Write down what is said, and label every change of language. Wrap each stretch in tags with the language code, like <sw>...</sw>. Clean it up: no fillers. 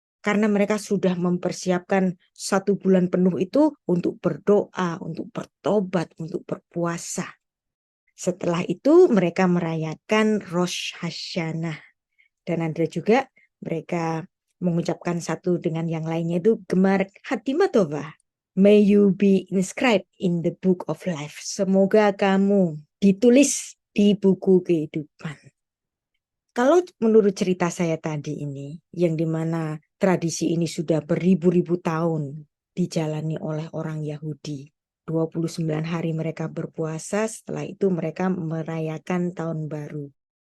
<id>Karena mereka sudah mempersiapkan 1 bulan penuh itu untuk berdoa, untuk bertobat, untuk berpuasa. Setelah itu mereka merayakan Rosh Hashanah. Dan ada juga mereka mengucapkan satu dengan yang lainnya itu</id> <he>Gemar Hatimah Tovah.</he> <en>May you be inscribed in the book of life.</en> <id>Semoga kamu ditulis di buku kehidupan. Kalau menurut cerita saya tadi ini, yang dimana tradisi ini sudah beribu-ribu tahun dijalani oleh orang Yahudi. 29 hari mereka berpuasa, setelah itu mereka merayakan tahun baru.</id>